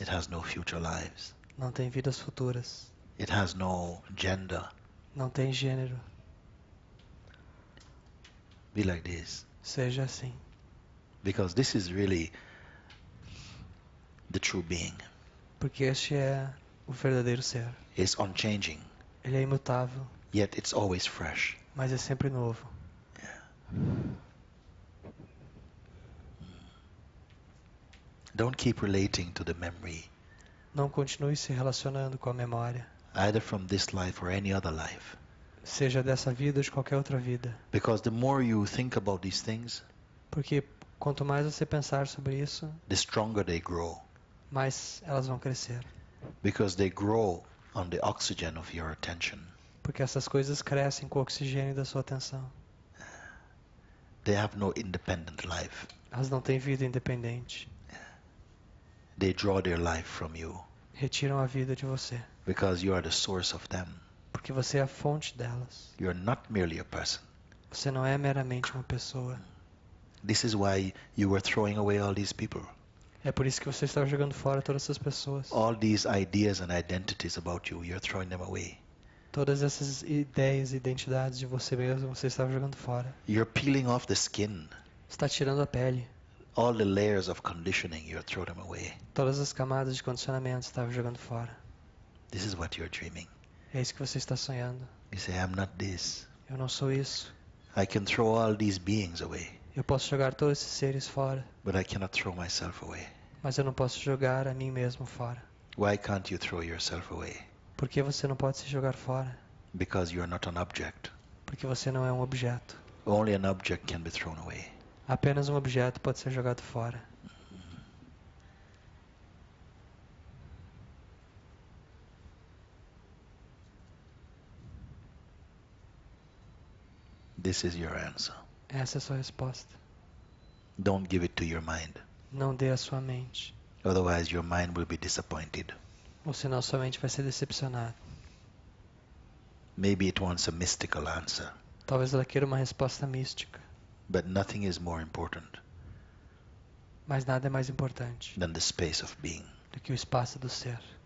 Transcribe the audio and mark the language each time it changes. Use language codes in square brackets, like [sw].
[en] It has no future lives. [pt] Não tem vidas futuras. [en] It has no gender. [pt] Não tem gênero. [en] Be like this. [pt] Seja assim. [en] Because this is really the true being. [pt] Porque este é o verdadeiro ser. [en] It's unchanging, [pt] Ele é imutável, [en] yet it's always fresh. [pt] mas é sempre novo. [en] Don't keep relating to the memory, [pt] Não continue se relacionando com a memória, [en] either from this life or any other life. [pt] seja dessa vida ou de qualquer outra vida. [en] Because the more you think about these things, [pt] Porque quanto mais você pensar sobre isso, [en] the stronger they grow. [pt] mais elas vão crescer. [en] Because they grow on the oxygen of your attention. [pt] Porque essas coisas crescem com o oxigênio da sua atenção. [en] They have no independent life. [pt] Elas não têm vida independente. [en] They draw their life from you [pt] Retiram a vida de você. [en] because you are the source of them. [pt] Porque você é a fonte delas. [en] You are not merely a person. [pt] Você não é meramente uma pessoa. [en] This is why you were throwing away all these people. [pt] É por isso que você está jogando fora todas essas pessoas. [en] All these ideas and identities about you, you're throwing them away. [pt] Todas essas ideias e identidades de você mesmo, você está jogando fora. [en] You're peeling off the skin. [pt] Você está tirando a pele. [en] All the layers of conditioning, you're throwing them away. [pt] Todas as camadas de condicionamento você está jogando fora. [en] This is what you're dreaming. [pt] É isso que você está sonhando. [en] You say, I'm not this. [pt] Eu não sou isso. [en] I can throw all these beings away, [pt] Eu posso jogar todos esses seres fora, [en] but I cannot throw myself away. [pt] mas eu não posso jogar a mim mesmo fora. [en] Why can't you throw yourself away? [pt] Por que você não pode se jogar fora? [en] Because you're not an object. [pt] Porque você não é um objeto. [en] Only an object can be thrown away. [pt] Apenas um objeto pode ser jogado fora. [en] This is your answer. [pt] Essa é a sua resposta. [en] Don't give it to your mind. [pt] Não dê a sua mente, [en] Otherwise, your mind will be disappointed. [pt] ou senão sua mente vai ser decepcionada. [en] Maybe it wants a mystical answer, [pt] Talvez ela queira uma resposta mística, [en] but nothing is more important [pt] mas nada é mais importante [en] than the space of being. [pt] do que o espaço do ser.